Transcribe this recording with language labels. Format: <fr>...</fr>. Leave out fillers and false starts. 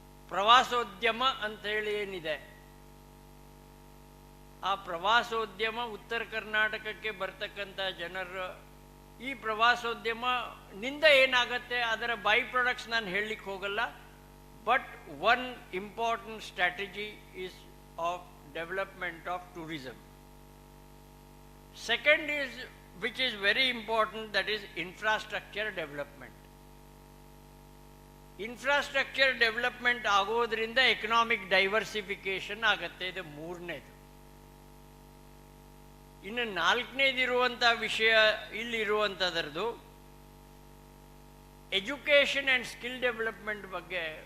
<kn>ಪ್ರವಾಸೋದ್ಯಮ ಅಂತ ಹೇಳಿ ಏನಿದೆ, ಆ ಪ್ರವಾಸೋದ್ಯಮ ಉತ್ತರ ಕರ್ನಾಟಕಕ್ಕೆ ಬರ್ತಕ್ಕಂಥ ಜನರು, ಈ ಪ್ರವಾಸೋದ್ಯಮನಿಂದ ಏನಾಗತ್ತೆ ಅದರ ಬೈ ಪ್ರಾಡಕ್ಟ್ಸ್ ನಾನು ಹೇಳಲಿಕ್ಕೆ ಹೋಗಲ್ಲ.</kn> <en>But one important strategy is of development of tourism. Second is, which is very important, that is infrastructure development.</en> <kn>Infrastructure development ಆಗೋದ್ರಿಂದ ಎಕನಾಮಿಕ್ ಡೈವರ್ಸಿಫಿಕೇಶನ್ ಆಗತ್ತೆ. ಇದು 3ನೇದು. ಇನ್ನು 4ನೇದಿರುವಂಥ ವಿಷಯ ಇಲ್ಲಿರುವಂಥದ್ರದ್ದು ಎಜುಕೇಷನ್ ಆ್ಯಂಡ್ ಸ್ಕಿಲ್ ಡೆವಲಪ್ಮೆಂಟ್ ಬಗ್ಗೆ</kn>